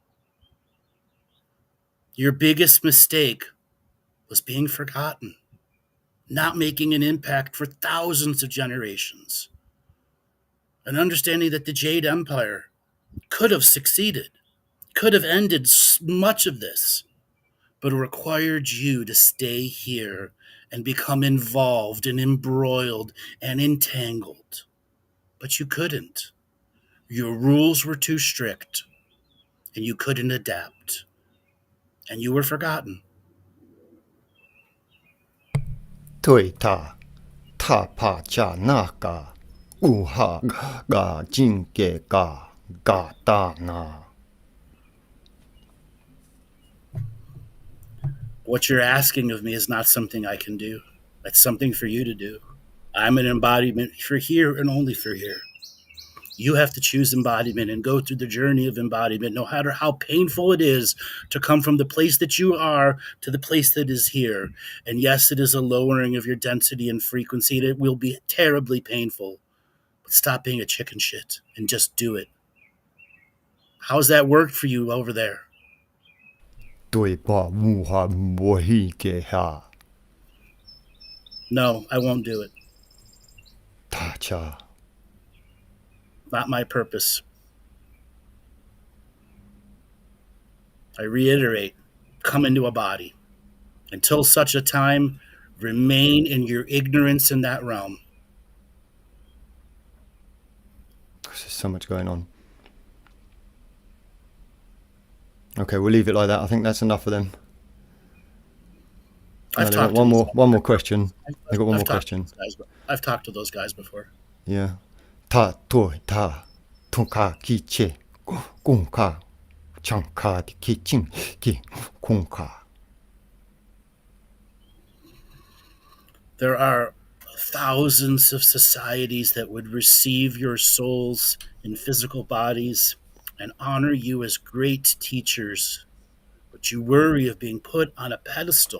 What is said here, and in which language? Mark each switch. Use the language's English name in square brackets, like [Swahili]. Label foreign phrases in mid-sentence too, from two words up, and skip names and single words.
[English] Your biggest mistake was being forgotten, not making an impact for thousands of generations, and understanding that the Jade Empire could have succeeded, could have ended much of this, but it required you to stay here and become involved and embroiled and entangled. But you couldn't. Your rules were too strict, and you couldn't adapt, and you were forgotten. Toita, Ta pa cha na ka. Uha ga jinke ga ga da na. What you're asking of me is not something I can do. That's something for you to do. I'm an embodiment for here and only for here. You have to choose embodiment and go through the journey of embodiment, no matter how painful it is to come from the place that you are to the place that is here. And yes, it is a lowering of your density and frequency, and it will be terribly painful. But stop being a chicken shit and just do it. How's that worked for you over there? Doi pa muha mohi ke ha. No, I won't do it. Ta cha. Not my purpose. I reiterate, come into a body. Until such a time, remain in your ignorance in that realm. There's so much going on. Okay, we'll leave it like that. I think that's enough for them. I've They've talked got to one more question. They've got one more I've talked to question. those guys- I've talked to those guys before. Yeah. Ta to ta tunka ki che kung ka chanka ki ching ki kung ka. There are thousands of societies that would receive your souls in physical bodies and honor you as great teachers. But you worry of being put on a pedestal.